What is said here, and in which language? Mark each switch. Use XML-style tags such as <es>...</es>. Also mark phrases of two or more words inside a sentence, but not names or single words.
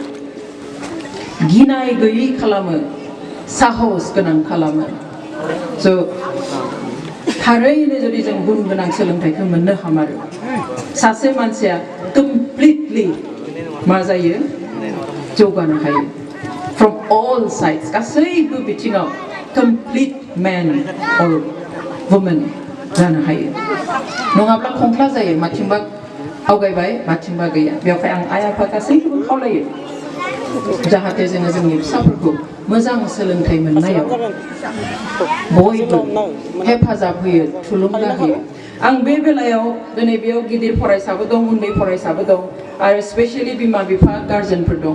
<brx>गिनाय गैयै खालामो साहस गोनां खालामो स' थारैनो जुदि जों गुन गोनां सोलोंथाइखौ मोननो हामारो सासे मानसिया कमप्लिटलि मा जायो जौगानो हायो</brx> <en>from all sides</en> <brx>गासैबो बिथिङाव</brx> <en>complete man or woman</en> <brx>जानो हायो नङाब्ला खंख्ला जायो माथिंबा आवगायबाय माथिंबा गैया बेवहाय आं आइ आफा गासैखौबो खावलायो जाहाथे जोङो जोंनि फिसाफोरखौ मोजां सोलोंथाइ मोननायाव बयबो हेफाजाब होयो थुलुंगा होयो आं बे बेलायाव दिनै बेयाव गिदिर फरायसाबो दं उन्दै फरायसाबो दं आरो स्पेशली बिमा बिफा गार्जेनफोर दं</brx>